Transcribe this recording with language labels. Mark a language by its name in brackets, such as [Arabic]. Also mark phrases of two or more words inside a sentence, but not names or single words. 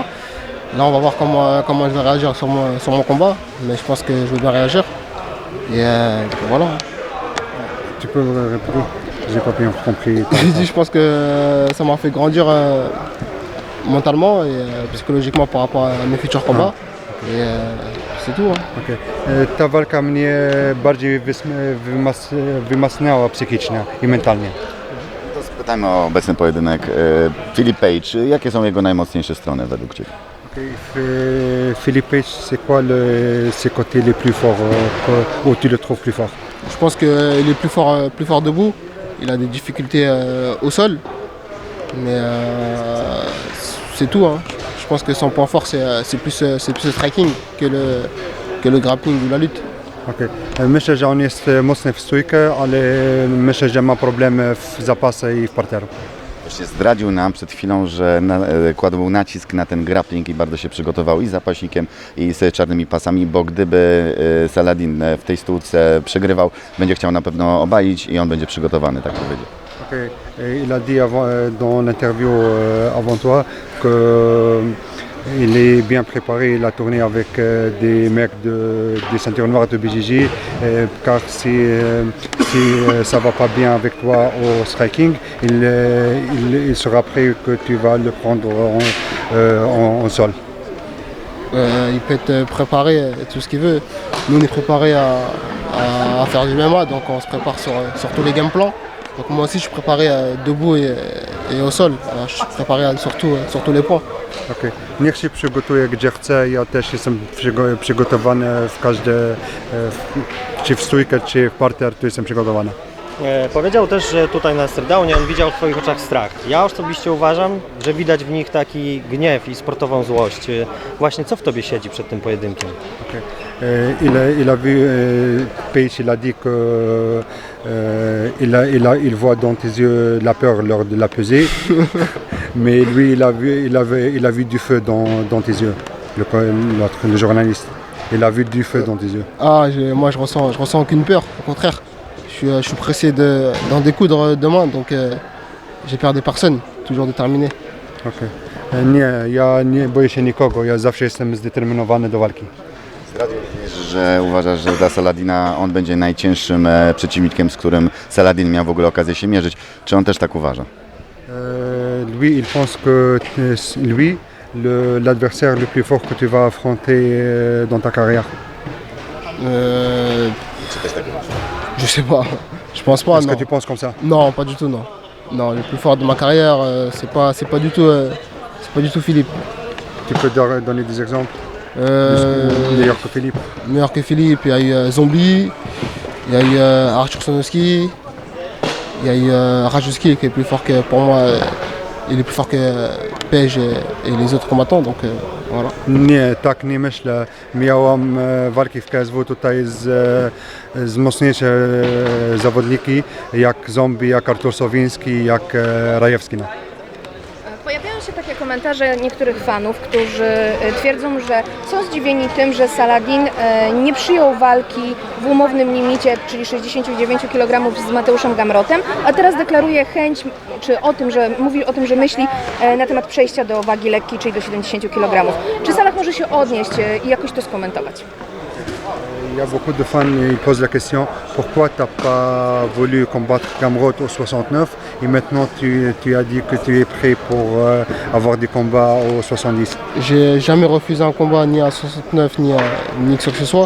[French] Là on va voir comment je vais réagir sur mon combat, mais je pense que je vais bien réagir. Et voilà. Tu peux répéter? J'ai pas bien compris. J'ai dit, je pense que ça m'a fait grandir mentalement et psychologiquement par rapport à mes futurs combats. Et c'est tout. Okay. [Polish] Ta walka mnie bardziej wzmacniała psychicznie i mentalnie. To spytajmy o obecny pojedynek. Filip Teic, jakie są jego najmocniejsze strony według Ciebie? [French] Philippe Teic, c'est quoi ses côtés les plus forts, où tu le trouves plus fort? Je pense qu'il est plus fort debout. Il a des difficultés au sol, mais c'est tout. Hein. Je pense que son point fort c'est plus le striking que le grappling ou la lutte. Okay. [Polish] Myślę, że on jest mocny w stójkę, ale myślę, że ma problemy w zapasach i w parteru. Właśnie zdradził nam przed chwilą, że kładł nacisk na ten grappling i bardzo się przygotował i z zapaśnikiem, i z czarnymi pasami, bo gdyby Saladin w tej stójce przegrywał, będzie chciał na pewno obalić i on będzie przygotowany, tak powiedział. Okay. [French] Il a dit dans l'interview avant toi qu'il est bien préparé, il a tourné avec des mecs des ceintures noires de BJJ, car si ça va pas bien avec toi au striking, il sera prêt que tu vas le prendre en sol. Il peut être préparé tout ce qu'il veut. Nous on est préparé à faire du MMA, donc on se prépare sur tous les [English] game plans. [French] Donc moi aussi je suis préparé debout et au sol. Je suis préparé sur tous les points. Okay. [Polish] Niech się przygotuje gdzie chce, ja też jestem przygotowany w każde, czy w stójkę, czy w parter, to jestem przygotowany. Powiedział też, że tutaj na stridownie on widział w Twoich oczach strach. Ja osobiście uważam, że widać w nich taki gniew i sportową złość. Właśnie co w Tobie siedzi przed tym pojedynkiem? Okay. [French] Il a vu, Teic, il a dit que il voit dans tes yeux la peur lors de la pesée, mais lui il a vu du feu dans tes yeux, le journaliste. Il a vu du feu dans tes yeux. Ah, moi je ressens aucune peur, au contraire. Je suis pressé d'en découdre demain, donc j'ai peur des personnes, toujours déterminé. Okay. [Polish] Nie boję się nikogo, ja zawsze jestem zdeterminowany do walki. Zdradził również, że uważasz, że dla Saladina on będzie najcięższym przeciwnikiem, z którym Saladin miał w ogóle okazję się mierzyć. Czy on też tak uważa? [French] Lui, il pense que lui, l'adversaire le plus fort que tu vas affronter dans ta carrière. Je sais pas, je pense pas. Est-ce non. que tu penses comme ça? Non, pas du tout, non. Non, le plus fort de ma carrière, c'est pas du tout Philippe. Tu peux donner des exemples? Meilleur que Philippe? Meilleur que Philippe, il y a eu Zombie, il y a eu Arthur Sonowski, il y a eu Rajewski qui est plus fort que pour moi il est plus fort que PSG et les autres combattants. Donc voilà. [Polish] Nie, tak nie myślę. Miałam walki w KSW tutaj z mocniejsze zawodniki, jak Zombie, jak Artur Sowiński, jak Rajewski. Pojawiają się takie komentarze niektórych fanów, którzy twierdzą, że są zdziwieni tym, że Saladin nie przyjął walki w umownym limicie, czyli 69 kg z Mateuszem Gamrotem, a teraz deklaruje chęć, czy o tym, że mówi o tym, że myśli na temat przejścia do wagi lekkiej, czyli do 70 kg. Czy Salah może się odnieść i jakoś to skomentować? [French] Il y a beaucoup de fans qui posent la question pourquoi tu n'as pas voulu combattre Gamrot au 69 et maintenant tu as dit que tu es prêt pour avoir des combats au 70. J'ai jamais refusé un combat ni à 69 ni que ce soit.